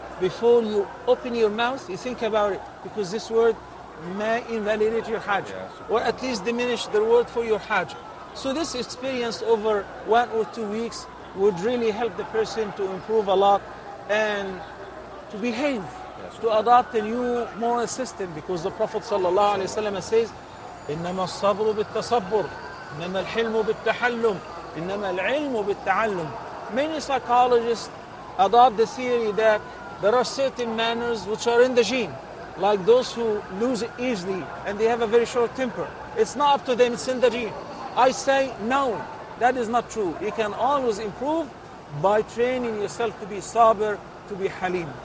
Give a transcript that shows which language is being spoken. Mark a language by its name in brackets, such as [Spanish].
[English] Before you open your mouth, you think about it. Because this word may invalidate your Hajj. Or at least diminish the reward for your Hajj. So this experience over 1 or 2 weeks would really help the person to improve a lot and to behave, to adopt a new moral system. Because the Prophet ﷺ says, [Arabic] إنما الصبر بالتصبر إنما الحلم بالتحلم إنما العلم بالتعلم. [English] Many psychologists adopt the theory that there are certain manners which are in the gene, like those who lose it easily and they have a very short temper. It's not up to them, it's in the gene. I say no, that is not true. You can always improve by training yourself to be sabr, to be halim.